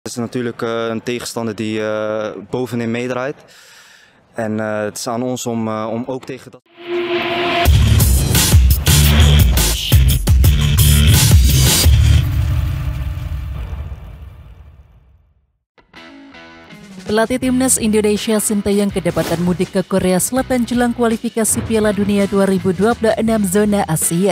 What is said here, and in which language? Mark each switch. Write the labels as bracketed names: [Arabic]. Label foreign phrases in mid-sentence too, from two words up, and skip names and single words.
[Dutch] Het is natuurlijk een tegenstander die bovenin meedraait. En het is aan ons om ook tegen dat... [Indonesian] Pelatih Timnas Indonesia Sinteyong kedapatan mudik ke Korea Selatan jelang kualifikasi Piala Dunia 2026 zona Asia.